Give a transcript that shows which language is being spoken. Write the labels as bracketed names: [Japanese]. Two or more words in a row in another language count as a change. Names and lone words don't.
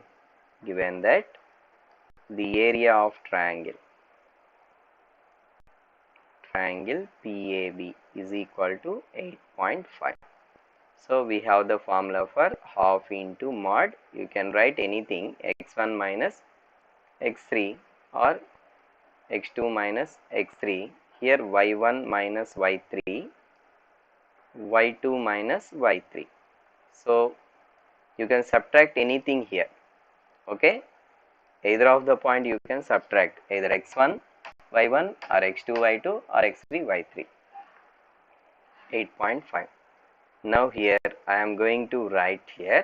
[English] Given that the area of triangle PAB is equal to 8.5. So we have the formula for half into mod. You can write anything, x1 minus x3 or x2 minus x3. Here y1 minus y3, y2 minus y3. So you can subtract anything here. Okay, either of the point you can subtract, either x1 y1 or x2 y2 or x3 y3. 8.5. Now here I am going to write here.